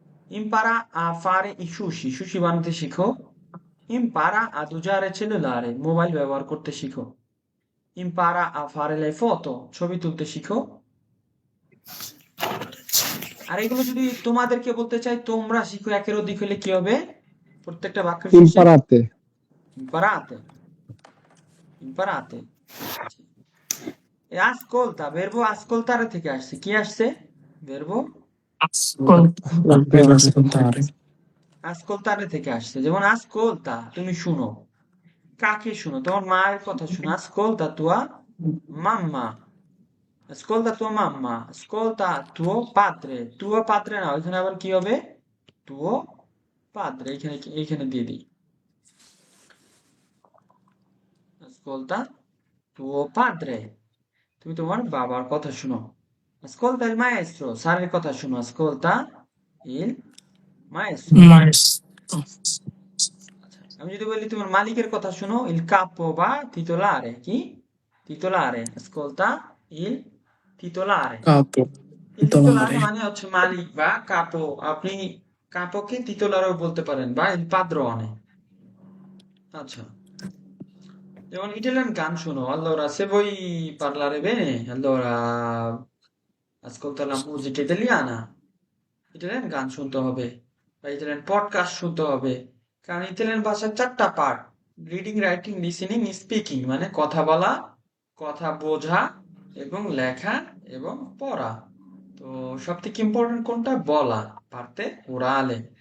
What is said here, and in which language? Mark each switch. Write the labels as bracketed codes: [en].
[it] impara a fare i sushi sushi [bn] বানাতে শিখো [it] impara ad usare il cellulare [bn] mobile ব্যবহার করতে শিখো [it] impara a fare le foto [bn] ছবি তুলতে শিখো আর এগুলো যদি তোমাদেরকে বলতে চাই তোমরা শিখো একের অধিক হলে কি হবে প্রত্যেকটা বাক্যের শেষে [it] ইম্পারাতে। imparate imparate e ascolta verbo ascoltare [bn] থেকে আসছে কি আসছে [it] verbo ascoltare [bn] ascoltare থেকে আসছে যেমন ascolta তুমি শুনো কাকে শুনো তোমার মায়ের কথা শুনো [it] ascolta tua mamma ascolta tua mamma ascolta tuo padre [bn] না এখানে আবার কি হবে [it] tuo padre [bn] এখানে দিয়ে দিই [it] ascolta tuo padre [bn] তুমি তোমার বাবার কথা শুনো [it] ascolta il maestro [bn] স্যারের কথা শুনো ascolta il maestro আচ্ছা আমি যদি বলি তোমার মালিকের কথা শুনো [it] il capo [bn] বা titolare কি [it] titolare, ascolta il titolare. কাপো Il titolare [bn] তোমারে মানে হচ্ছে মালিক বা কাপো। আপনি কাপোকে titolareও বলতে পারেন বা [it] il padrone। [bn] আচ্ছা, যেমন ইটালিয়ান গান শোনো। [it] Allora, se vuoi parlare bene, allora ascolta la musica italiana। [bn] Italian গান শুনতে হবে বা ইটালিয়ান পডকাস্ট শুনতে হবে। কারণ ইটালিয়ান ভাষার 4টা part: reading, writing, listening, speaking. মানে কথা বলা, কথা বোঝা এবং লেখা এবং পড়া। তো সব থেকে ইম্পর্টেন্ট কোনটা? বলা, পারতে ওরালে।